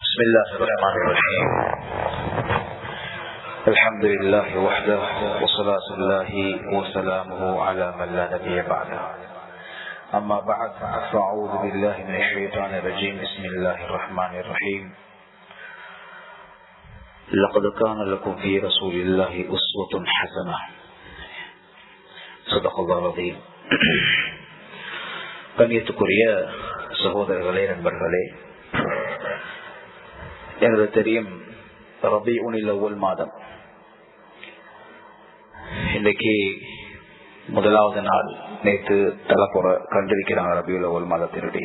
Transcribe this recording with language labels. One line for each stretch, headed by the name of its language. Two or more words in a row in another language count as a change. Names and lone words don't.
Arabic: بسم الله الرحمن الرحيم الحمد لله وحده وصلاة الله وسلامه على من لا نبي بعده أما بعد فأعوذ بالله من الشيطان الرجيم بسم الله الرحمن الرحيم لقد كان لكم في رسول الله أسوة حسنة صدق الله العظيم.
Tamil: கண்ணியத்துக்குரிய சகோதரர்களே, நண்பர்களே, எனக்கு தெரியும் ரபீஉல் அவ்வல் மாதம் இன்றைக்கு முதலாவது நாள். நேற்று தலைப்புற கண்டிருக்கிறாங்க ரபீஉல் அவ்வல் மாதத்தினுடைய.